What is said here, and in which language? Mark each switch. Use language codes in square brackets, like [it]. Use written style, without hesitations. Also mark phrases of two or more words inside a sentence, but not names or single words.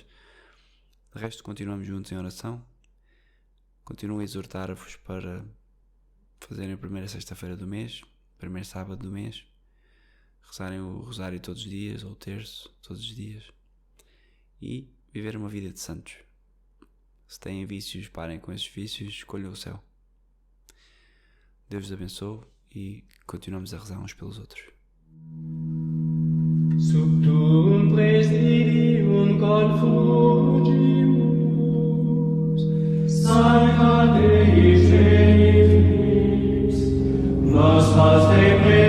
[pt] De resto, continuamos juntos em oração. Continuo a exortar-vos para fazerem a primeira sexta-feira do mês, primeiro sábado do mês, rezarem o rosário todos os dias, ou o terço todos os dias, e viver uma vida de santos. Se têm vícios, parem com esses vícios, escolham o céu. Deus os abençoe e continuamos a rezar uns pelos outros. [la] Sub tuum presidium confugimus, Sancta Dei Genitrix, nos fas